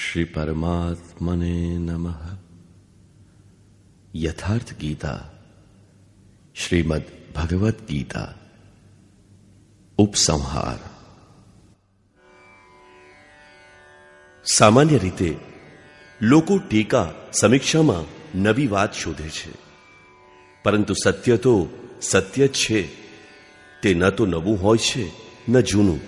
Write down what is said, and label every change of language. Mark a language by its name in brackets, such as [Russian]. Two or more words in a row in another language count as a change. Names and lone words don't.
[Sanskrit] परमात्मने नमः। यथार्थ गीता श्रीमद् भगवत गीता उपसंहार। [Gujarati] સામાન્ય રીતે લોકો ટીકા સમીક્ષામાં નવી વાત શોધે છે, પરંતુ સત્ય તો સત્ય જ છે. તે ન તો નવું હોય છે ન જૂનું.